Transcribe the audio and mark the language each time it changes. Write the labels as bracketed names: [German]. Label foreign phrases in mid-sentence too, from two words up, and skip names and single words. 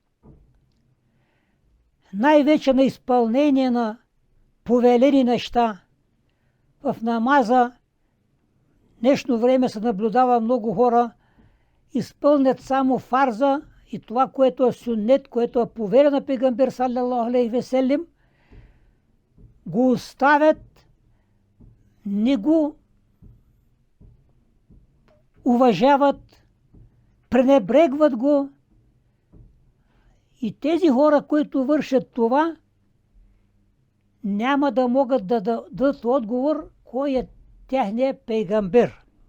[Bulgarian] Най-вече на изпълнение на повелени неща. В намаза днешно време се наблюдава много хора изпълнят само фарза и това, което е сюннет, което е повеля на пейгамбер [Arabic] صلى الله عليه وسلم, [Bulgarian] го оставят, не го уважават, пренебрегват го. И тези хора, които вършат това, няма да могат да дадат отговор кой е техният пейгамбер.